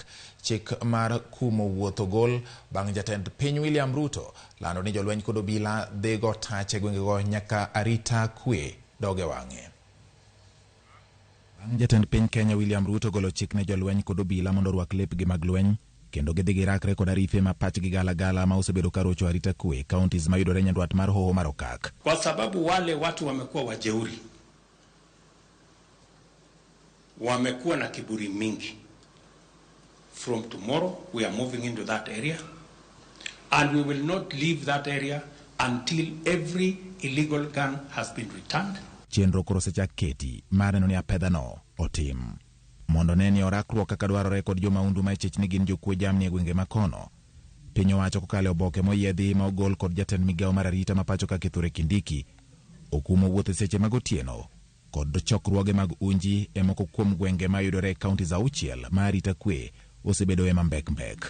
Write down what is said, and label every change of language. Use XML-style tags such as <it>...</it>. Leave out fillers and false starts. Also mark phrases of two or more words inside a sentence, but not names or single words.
<luo>Chik mar kumo wuotho gol bang' jatend piny William Ruto lando ni jolweny kod obila dhi go tach e gwengego nyaka arita kwe doge wang'e. Bang' jatend piny Kenya William Ruto golo chik ne jolweny kod obila mondo rwak lepgi mag lweny kendo gidhi girakre kod arife ma pachgi galagala ma osebedo karocho arita kwe counties mayudore Nyanduat mar Hoho mar Okak.</luo> <sw>Kwa sababu wale watu wamekuwa wajeuri, wamekuwa na kiburi mingi.</sw> <en>From tomorrow we are moving into that area and we will not leave that area until every illegal gun has been returned.</en> <luo>Chenro koro sechak keti mar neno ni apedha no otim mondo neni orakruok kaka dwarore kod jomaundu ma chich ni gin jokwe jamni e gwenge makono. Piny owacho kokalo oboke moyiedhi ma ogol kod jatend migawo mar arita ma pacho ka Kithure Kindiki okumo wuotho seche mag otieno kod chokruoge mag unji e moko kuom gwenge ma yudore counties auchiel ma arita kwe osebedo e mbek.</luo>